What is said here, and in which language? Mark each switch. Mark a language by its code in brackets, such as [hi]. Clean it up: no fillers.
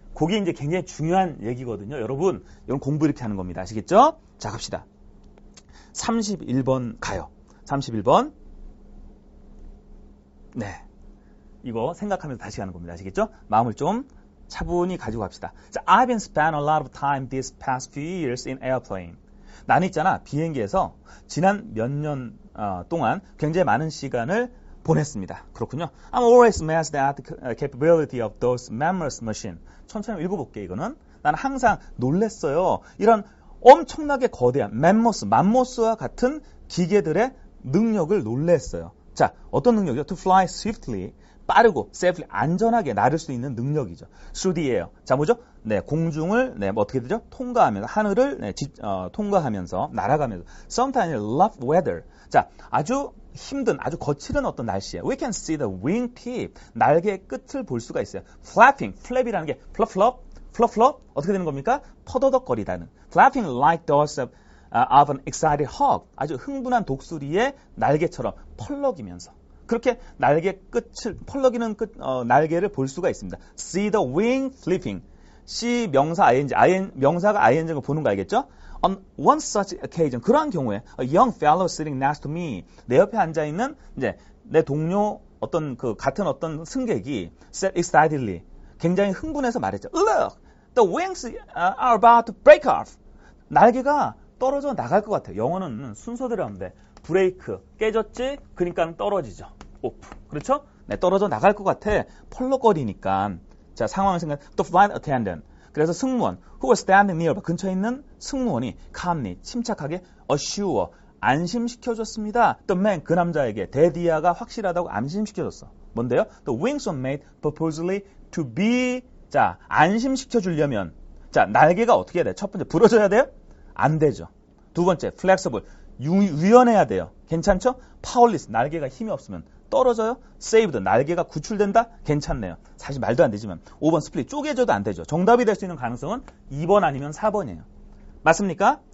[ko] 그게 이제 굉장히 중요한 얘기거든요. 여러분, 이런 공부 이렇게 하는 겁니다. 아시겠죠? 자, 갑시다. 31번 가요. 31번. 네. 이거 생각하면서 다시 가는 겁니다. 아시겠죠? 마음을 좀 차분히 가지고 갑시다. [en] 자, I've been spent a lot of time these past few years in airplane. [ko] 나는 있잖아, 비행기에서 지난 몇 년 동안 굉장히 많은 시간을 보냈습니다. 그렇군요. [en] I'm always amazed at the capability of those mammoth machines. [ko] 천천히 읽어볼게, 이거는. 나는 항상 놀랬어요. 이런 엄청나게 거대한 맘모스와 같은 기계들의 능력을 놀랬어요. 자, 어떤 능력이죠? [en] To fly swiftly. [ko] 빠르고 safely 안전하게 나를 수 있는 능력이죠. [en] Through the air. 자, [ko] 뭐죠? 네, 공중을 뭐 어떻게 되죠? 통과하면서 하늘을 통과하면서 날아가면서 [en] sometimes rough weather. [ko] 자, 아주 힘든 아주 거칠은 어떤 날씨에 [en] we can see the wing tip. [ko] 날개의 끝을 볼 수가 있어요. [en] flapping. [ko] flap이라는 게 flop 어떻게 되는 겁니까? 터더덕거리다는. [en] flapping like those of an excited hawk. [ko] 아주 흥분한 독수리의 날개처럼 펄럭이면서 그렇게 날개 끝을 펄럭이는 날개를 볼 수가 있습니다. [en] See the wing flipping. [ko] C 명사 명사가 ing를 보는 거 알겠죠? [en] On one such occasion, [ko] 그러한 경우에 [en] a young fellow sitting next to me, [ko] 내 옆에 앉아 있는 이제 내 동료 같은 어떤 승객이 [en] said excitedly, [ko] 굉장히 흥분해서 말했죠. [en] Look, the wings are about to break off. [ko] 날개가 떨어져 나갈 것 같아요. 영어는 순서대로 하면 돼. 브레이크 깨졌지? 그러니까 떨어지죠. 오프. 그렇죠? 네, 떨어져 나갈 것 같아. 펄럭거리니까. 자, 상황을 생각해. [en] The flight attendant. [ko] 그래서 승무원 [en] who was standing nearby. [ko] 근처에 있는 승무원이 calmly, 침착하게 assure, 안심시켜줬습니다. [en] The man, [ko] 그 남자에게 대디아가 확실하다고 안심시켜줬어. 뭔데요? [en] The wings were made purposely to be. [ko] 자, 안심시켜주려면 자, 날개가 어떻게 해야 돼? 첫 번째, 부러져야 돼요? 안 되죠. 두 번째, flexible. 유연해야 돼요. 괜찮죠? powerless. 날개가 힘이 없으면 떨어져요. saved. 날개가 구출된다? 괜찮네요. 사실 말도 안 되지만 5번 split. 쪼개져도 안 되죠. 정답이 될 수 있는 가능성은 2번 아니면 4번이에요. 맞습니까?